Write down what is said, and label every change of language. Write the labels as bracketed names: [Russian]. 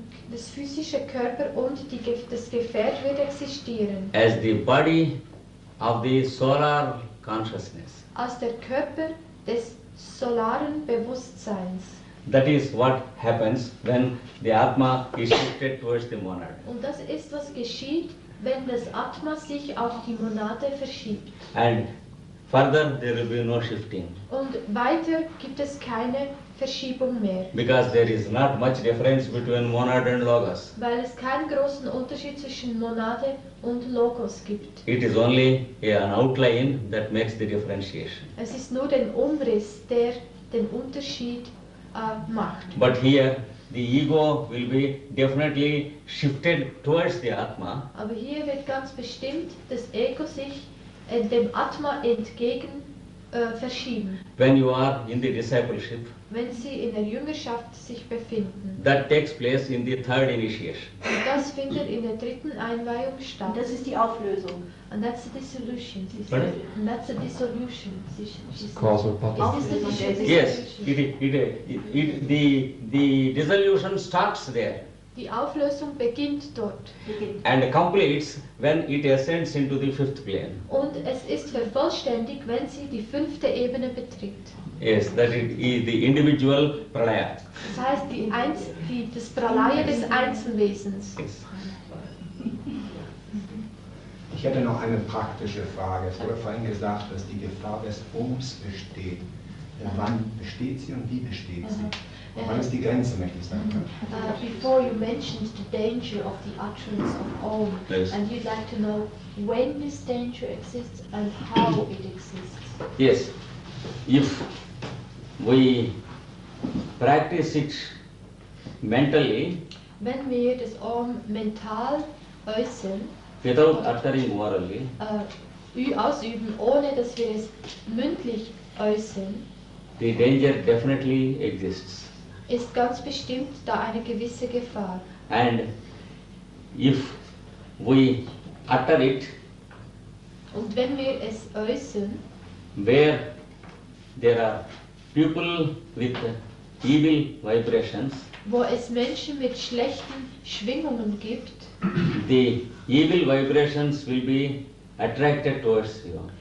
[German] Das physische Körper und das Gefährt wird existieren. [English] As the body of the solar consciousness. [German] Als der Körper des solaren Bewusstseins. [English] That is what happens when the Atma is shifted towards the monad. [German] Und das ist, was geschieht, wenn das Atma sich auf die Monade verschiebt. [English] And further there will be no shifting. [German] Und weiter gibt es keine Verschiebung mehr. [English] Because there is not much difference between monad and logos. [German] Weil es keinen großen Unterschied zwischen Monade und Logos gibt. [English] It is only an outline that makes the differentiation. [German] Es ist nur der Umriss, der den Unterschied macht. [English] But here the ego will be definitely shifted towards the Atma. [German] Aber hier wird ganz bestimmt das Ego sich dem Atma entgegen verschieben. [English] When you are in the discipleship, [German] Wenn sie in der Jüngerschaft sich befinden. [English] that takes place in the third initiation. [German] Und das findet in der dritten Einweihung statt. Und das ist die Auflösung. [English] And that's the dissolution. Pardon? And that's the dissolution. Causal body. Is this the Yes, dissolution? the dissolution starts there [German] Die Auflösung beginnt dort. [English] and completes when it ascends into the fifth plane. [German] Und es ist vervollständigt, wenn sie die 5. Ebene betritt. [English] Yes, that is the individual pralaya. [German] Das heißt, das Pralaya des Einzelwesens. [English] Yes. [German] Ich hätte noch eine praktische Frage. Es wurde vorhin gesagt, dass die Gefahr des Ohms besteht. Wann besteht sie und wie besteht sie? Wann ist die Grenze, möchte ich sagen. [English] Before you mentioned the danger of the utterance of Om, Yes. and you'd like to know when this danger exists and how it exists. Yes, if we practice it mentally [German] Wenn wir das Om mental äußern, [English] without uttering orally, [German] ausüben, ohne dass wir es mündlich äußern, [English] the danger definitely exists. [German] ist ganz bestimmt da eine gewisse Gefahr. [English] And if we utter it [German] Und wenn wir es äußern, [English] where there are people with evil vibrations, [German] wo es Menschen mit schlechten Schwingungen gibt, [English] the evil vibrations will be attracted towards you.